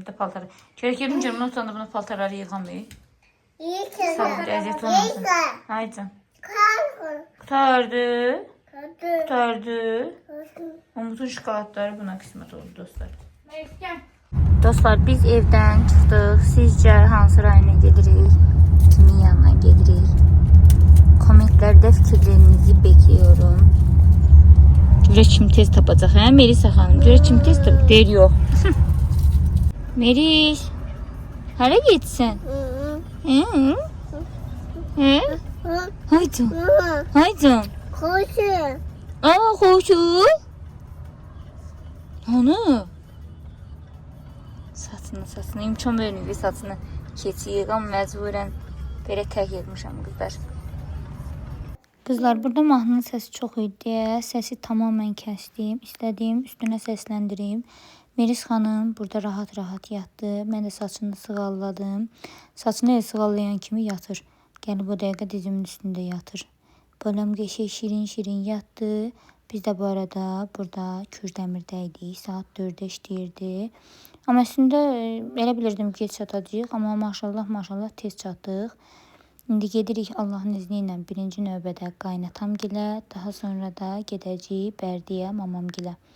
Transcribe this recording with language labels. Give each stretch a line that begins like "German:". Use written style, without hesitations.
Azerbaijani: Bir də paltarı. Gerekirdim ki, bunu otanda bunu paltarları yığamayıq. Sağ ol, əziyyət olmasın. Haydi. Qutardı. Qutardı. Umutun şokoladları buna qismət oldu dostlar. Dostlar, biz evdən çıxdıq. Sizcə hansı rayona gedirik? Kimin yanına gedirik?
Turkish: Komentlerde fikirlerinizi bekliyorum.
Azerbaijani: Görək kim tez tapacaq, hə? Melisa xanım, görək kim tez tapacaq. Deyir, yox. Meris, hara getsən? Hı? Hı? Haydi. Haydi. Koşu. Aa, xoşu. Onu? Saçını, imkan vermir saçını. Keçi yığam, məcburən belə tək yığmışam qızlar. Qızlar, burada mahnının səsi çox idi deyə səsi tamamən kəsdim. İstədiyim üstünə səsləndireyim. Meris xanım burada rahat-rahat yatdı. Mən də saçını sığalladım. Saçını sığallayan kimi yatır. Gəlib o dəqiqə dizimin üstündə yatır. Bölüm qəşəng şirin-şirin yatdı. Biz də bu arada burada Kürdəmirdəydik. Saat 4-də işləyirdi. Amma əslində elə bilirdim ki, geç çatacağıq. Amma maşallah tez çatdıq. İndi gedirik Allahın izni ilə birinci növbədə qaynatamgilə, daha sonra da gedəcəyik Bərdiyə, mamamgilə.